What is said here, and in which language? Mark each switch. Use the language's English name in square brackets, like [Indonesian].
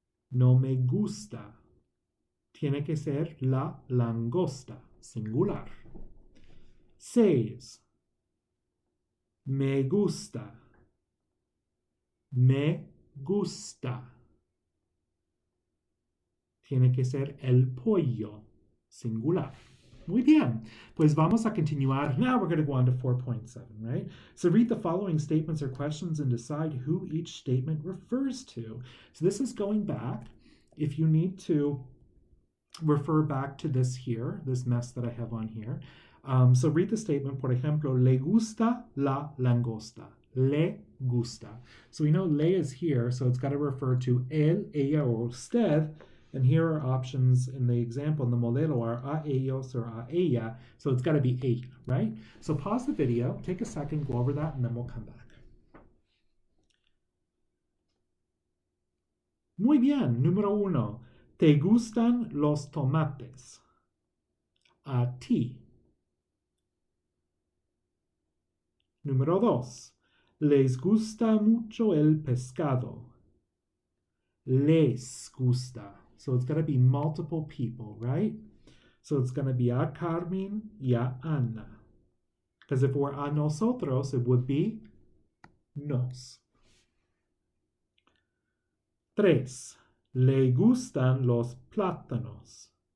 [Spanish] No me gusta. Tiene que ser la langosta, singular. 6. Me gusta. Me gusta. Tiene que ser el pollo, singular. Muy bien. Pues vamos a continuar. [English] Now we're going to go on to 4.7, right? So read the following statements or questions and decide who each statement refers to. So this is going back. If you need to refer back to this here, this mess that I have on here. So read the statement, por ejemplo, [Spanish] le gusta la langosta. Le gusta. [English] So we know le is here, so it's got to refer to él, ella, or usted. And here are options in the example, in the modelo are a ellos or a ella. So it's got to be ella, right? So pause the video, take a second, go over that, and then we'll come back. [Spanish] Muy bien, número 1. ¿Te gustan los tomates? A ti. Número 2. ¿Les gusta mucho el pescado? Les gusta. [English] So it's going to be multiple people, right? So it's going to be [Spanish] a Carmen y a Ana. [English] Because if it were a nosotros, it would be nos. [Spanish] 3. Le gustan los plátanos.